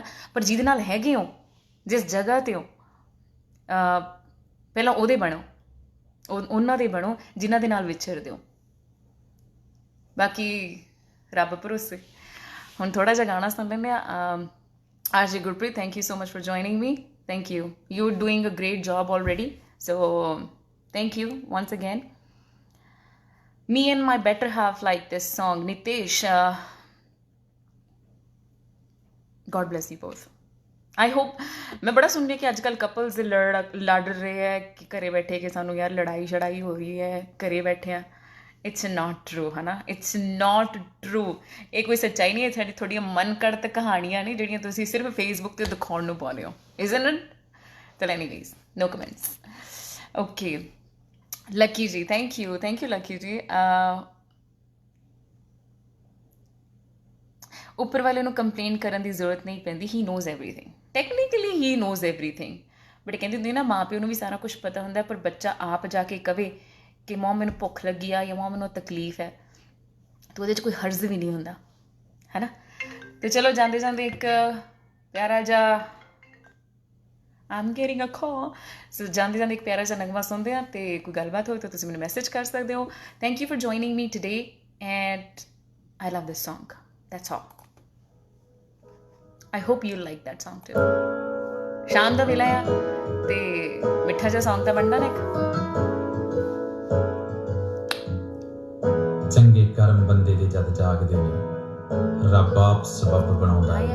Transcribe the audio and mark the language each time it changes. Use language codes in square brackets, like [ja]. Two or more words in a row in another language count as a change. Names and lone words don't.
[pa] ਪਰ ਜਿਹਦੇ ਨਾਲ ਹੈਗੇ ਹੋ, ਜਿਸ ਜਗ੍ਹਾ 'ਤੇ ਹੋ, ਪਹਿਲਾਂ ਉਹਦੇ ਬਣੋ, ਉਹਨਾਂ ਦੇ ਬਣੋ ਜਿਨ੍ਹਾਂ ਦੇ ਨਾਲ ਵਿਛੜਦੇ ਹੋ। ਬਾਕੀ ਰੱਬ ਭਰੋਸੇ। ਹੁਣ ਥੋੜ੍ਹਾ ਜਿਹਾ ਗਾਣਾ ਸੁਣ ਲੈਂਦੇ ਹਾਂ। [en] ਆਰਜੇ ਗੁਰਪ੍ਰੀਤ, thank you so much for joining me. Thank you. You're doing a great job already. So thank you once again. Me and my better half like this song. Nitesh, God bless you both. I hope, [hi] मैं बड़ा सुन रही कि आजकल कपल्स लड़ रहे हैं कि घरे बैठे कि [pa] ਸਾਨੂੰ ਯਾਰ [hi] लड़ाई शड़ाई हो रही है, घरे बैठे हैं। [en] It's not true, [hi] है ना, [en] It's not true. [hi] ये कोई सच्चाई नहीं है। [pa] ਸਾਡੀ ਥੋੜ੍ਹੀਆਂ ਮਨ ਘੜਤ ਕਹਾਣੀਆਂ ਨੇ ਜਿਹੜੀਆਂ ਤੁਸੀਂ ਸਿਰਫ ਫੇਸਬੁੱਕ ਤੇ ਦਿਖਾਉਣ ਨੂੰ ਪਾਉਂਦੇ ਹੋ। [en] Isn't it? Well, anyways, no comments. Okay, Lucky ji, thank you Lucky ji. [pa] ਉੱਪਰ ਵਾਲੇ ਨੂੰ ਕੰਪਲੇਨ ਕਰਨ ਦੀ ਜ਼ਰੂਰਤ ਨਹੀਂ ਪੈਂਦੀ। [en] he knows everything, technically he knows everything. [pa] ਬਟ ਕਹਿੰਦੇ ਹੁੰਦੇ ਨਾ, ਮਾਂ ਪਿਓ ਨੂੰ ਵੀ ਸਾਰਾ ਕੁਝ ਪਤਾ ਹੁੰਦਾ, ਪਰ ਬੱਚਾ ਆਪ ਜਾ ਕੇ ਕਵੇ ਕਿ ਮਾਂ ਮੈਨੂੰ ਭੁੱਖ ਲੱਗੀ ਆ ਜਾਂ ਮਾਂ ਮੈਨੂੰ ਤਕਲੀਫ ਹੈ, ਤਾਂ ਉਹਦੇ 'ਚ ਕੋਈ ਹਰਜ਼ ਵੀ ਨਹੀਂ ਹੁੰਦਾ, ਹੈ ਨਾ। ਅਤੇ ਚਲੋ ਜਾਂਦੇ ਜਾਂਦੇ ਇੱਕ ਪਿਆਰਾ ਜਿਹਾ [en] I'm getting a call. [pa] ਸੋ ਜਾਂਦੇ ਜਾਂਦੇ ਇੱਕ ਪਿਆਰਾ ਜਿਹਾ ਨਗਮਾ ਸੁਣਦੇ ਹਾਂ, ਅਤੇ ਕੋਈ ਗੱਲਬਾਤ ਹੋਵੇ ਤਾਂ ਤੁਸੀਂ ਮੈਨੂੰ ਮੈਸੇਜ ਕਰ ਸਕਦੇ ਹੋ। [en] thank you for joining me today and I love this song. That's all. I hope you'll like that song too. [pa] ਸ਼ਾਮ ਦਾ ਵੇਲਾ ਆ ਅਤੇ ਮਿੱਠਾ ਜਿਹਾ ਸੌਂਗ ਤਾਂ ਬਣਦਾ ਨਾ ਇੱਕ। ਚੰਗੇ ਕਰਮ ਬੰਦੇ ਦੇ ਜਦ ਜਾਗਦੇ ਨੇ, ਰੱਬ ਆਪ ਸਬੱਬ ਬਣਾਉਂਦਾ ਹੈ।